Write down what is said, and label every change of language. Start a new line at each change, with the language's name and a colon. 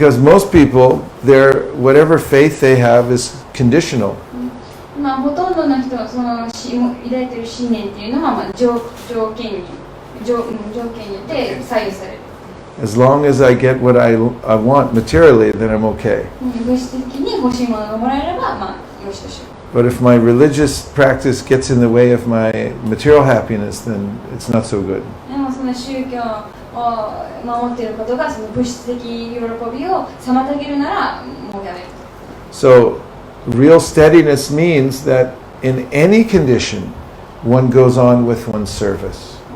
English: Because most people, their whatever faith they have is conditional.
Japanese: まあほとんどの人はその抱いている信念っていうのはまあ条件によって左右される。
English: As long as I get what I want materially, then I'm okay.
Japanese: 物質的に欲しいものがもらえればまあよしとしよう。
English: But if my religious practice gets in the way of my material happiness, then it's not so good.
Japanese: でもその宗教を守っていることがその物質的喜びを妨げるならもうやめる。
English: So real steadiness means that in any condition, one goes on with one's service.